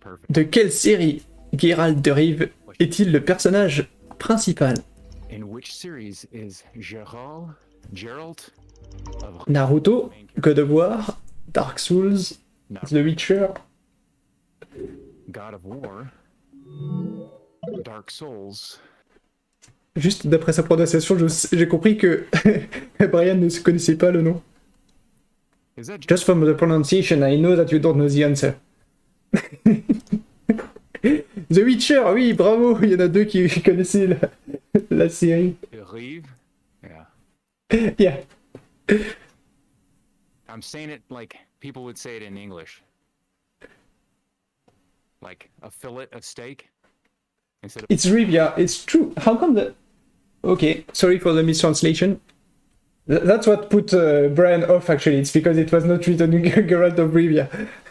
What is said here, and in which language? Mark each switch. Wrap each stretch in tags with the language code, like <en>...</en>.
<fr>De quelle série Geralt de Rive est-il le personnage principal?</fr> <en>In which series is Geralt of Naruto, God of War, Dark Souls, The Witcher. God of War, Dark Souls.</en> <fr>Juste d'après sa prononciation, j'ai compris que Brian ne se connaissait pas le nom.</fr> <en>Is that Just from the pronunciation, I know that you don't know the answer.</en> <fr>The Witcher, oui, bravo, il y en a deux qui connaissaient la série.</fr> <en>Rive? Yeah. Yeah. I'm saying it like people would say it in English. Like a fillet of steak instead of It's Rivia, it's true. How come the... Okay, sorry for the mistranslation. That's what put Brian off, actually. It's because it was not written Geralt of Rivia.</en>